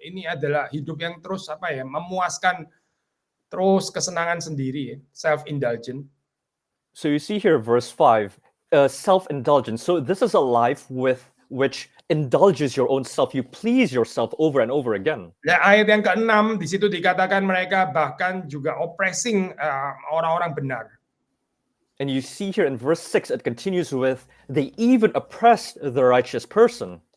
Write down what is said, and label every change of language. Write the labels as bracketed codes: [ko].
[id] Ini adalah hidup yang terus memuaskan terus kesenangan sendiri ya, self-indulgent. [en] So you see here verse 5, self-indulgent. So this is a life with which indulges your own self. You please yourself over and over again. [id] Nah, ayat yang ke-6 di situ dikatakan mereka bahkan juga oppressing orang-orang benar. [en] And you see here in verse 6, it continues with, they even oppressed the righteous person.